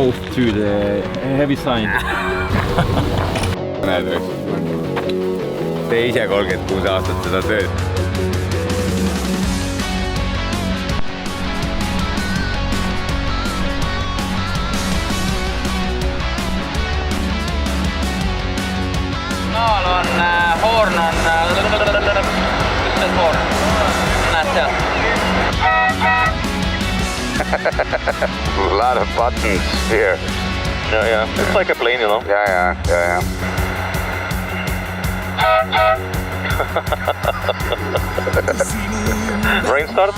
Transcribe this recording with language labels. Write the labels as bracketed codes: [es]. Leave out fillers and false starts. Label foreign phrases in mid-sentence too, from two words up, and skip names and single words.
[en] to the heavy sign. [et] Näed või? Tee ise 36 aastat seda tööd. Maal on hoorn on... Kus see hoorn? Näed seal? [en] A lot of buttons here. Yeah. It's like a plane, you know. Yeah. Rain start.